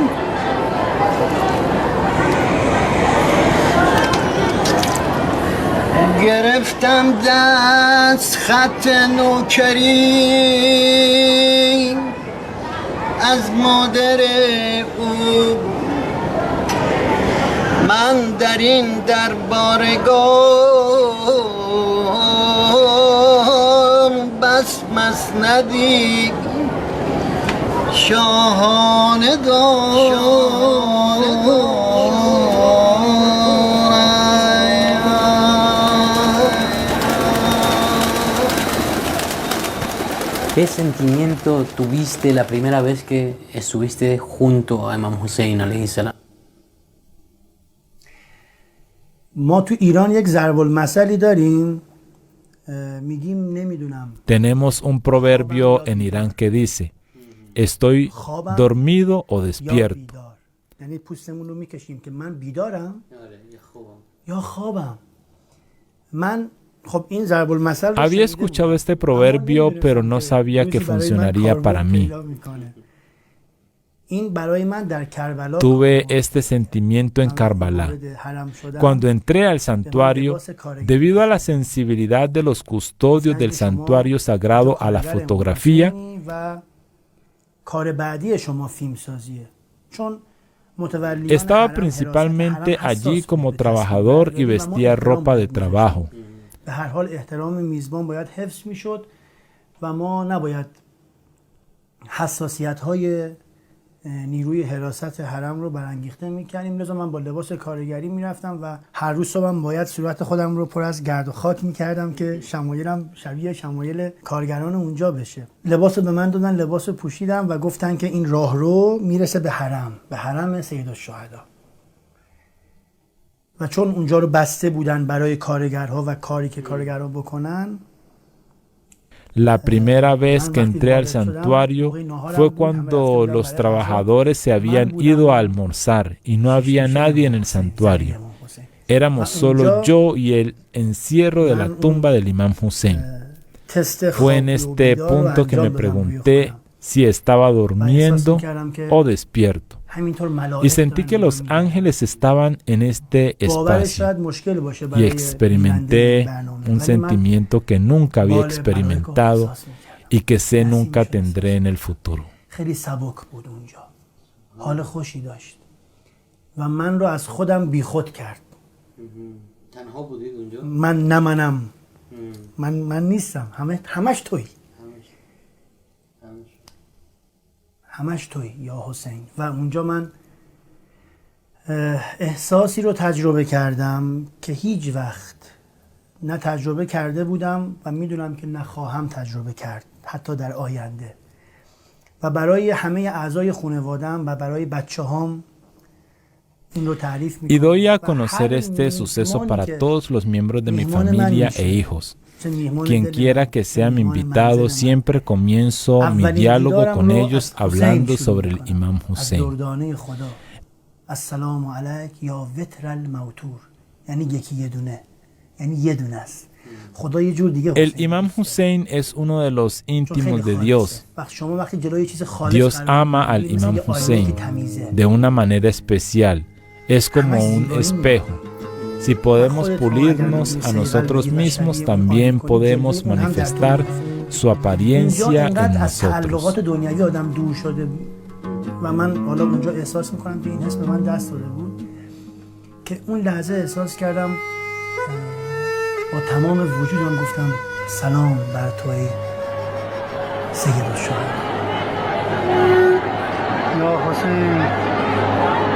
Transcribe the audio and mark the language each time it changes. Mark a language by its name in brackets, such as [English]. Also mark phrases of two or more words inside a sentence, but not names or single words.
[Persian] گرفتم دست خط نوکری از مادر او، من در این دربارگاه بس مسندی شاهانه [Spanish] ¿Qué sentimiento tuviste la primera vez que estuviste junto a Imam Hussein [Arabic] عليه السلام? [Persian] ما تو ایران یک ضرب المثلی داریم میگیم نمیدونم. [Spanish] Tenemos un proverbio en Irán que dice, estoy dormido o despierto. [Persian] یعنی پوستمون رو میکشیم که من بیدارم یا خوابم. من خب این ضرب المثل [Spanish] Había escuchado este proverbio, pero no sabía que funcionaría para mí. [Persian] این برای من در کربلا [Spanish] Tuve este sentimiento en Karbala. Cuando entré al santuario, debido a la sensibilidad de los custodios del santuario sagrado a la fotografía, [Persian] و کار بعدی شما فیلم سازیه. چون [Spanish] estaba principalmente allí como trabajador y vestía ropa de trabajo. [Persian] به هر حال احترام میزبان باید حفظ میشد و ما نباید حساسیت‌های نیروی حراست حرم رو برانگیخته می‌کردیم. لذا من با لباس کارگری میرفتم و هر روز صبحم باید صورت خودم رو پر از گرد و خاک می‌کردم که شمایلم شبیه شمایل کارگران اونجا بشه. لباس به من دادن، لباس پوشیدم و گفتن که این راهرو میرسه به حرم سیدالشهدا. و چون اونجا رو بسته بودن برای کارگرها و کاری که کارگرها بکنن. [Spanish] La primera vez que entré al santuario fue cuando los trabajadores se habían ido a almorzar y no había nadie en el santuario. Éramos solo yo y el encierro de la tumba del Imam Hussein. Fue en este punto que me pregunté si estaba durmiendo o despierto. Y sentí que los ángeles estaban en este espacio y experimenté un sentimiento que nunca había experimentado y que sé nunca tendré en el futuro. [Persian] خیلی سبک بود اونجا. حال خوشی داشت و من رو از خودم بیخود کرد. تنها بودید اونجا؟ من نیستم. همش تویی. همش توی یا حسین. و اونجا من احساسی رو تجربه کردم که هیچ وقت نه تجربه کرده بودم و میدونم که نخواهم تجربه کرد حتی در آینده. و برای همه اعضای خانواده‌ام و برای بچه‌هام این رو تعریف می‌کنم. [Spanish] Y doy a conocer este suceso para todos los miembros de mi familia e hijos. Quien quiera que sea mi invitado, siempre comienzo mi diálogo con ellos hablando sobre el Imam Hussein. [Arabic] السلام علیک یا وتر الموتور، [Persian] یعنی یکی یه دونه، یعنی یه دونه است. خدا یه جور دیگه. [Spanish] El Imam Hussein es uno de los íntimos de Dios. Dios ama al Imam Hussein de una manera especial. Es como un espejo. Si podemos pulirnos a nosotros mismos, también podemos manifestar su apariencia en nosotros. [Persian] و من حالا اونجا احساس میکنم که این حس به من دست داده بود که اون لحظه احساس کردم با تمام وجودم گفتم سلام بر توی سید الشهدا یا حسین.